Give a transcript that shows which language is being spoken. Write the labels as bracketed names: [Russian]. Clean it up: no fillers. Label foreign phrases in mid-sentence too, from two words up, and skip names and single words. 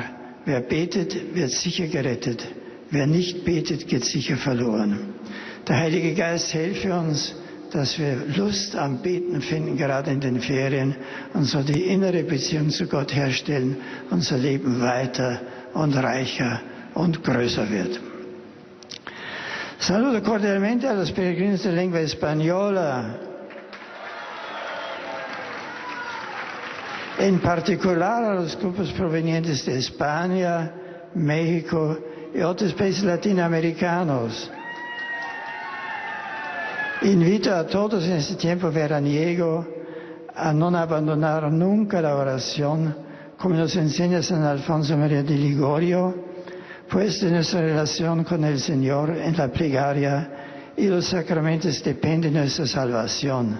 [German] Wer betet, wird sicher gerettet. Wer nicht betet, geht sicher verloren. Der Heilige Geist helfe uns, dass wir Lust am Beten finden, gerade in den Ferien, und so die innere Beziehung zu Gott herstellen, unser Leben weiter und reicher und größer wird. [Spanish] Saluto cordialmente a los peregrinos de lengua española, en particular a los grupos provenientes de España, México y otros países latinoamericanos. Invito a todos en este tiempo veraniego a no abandonar nunca la oración, como nos enseña San Alfonso María de Ligorio, pues de nuestra relación con el Señor en la plegaria y los sacramentos depende de nuestra salvación.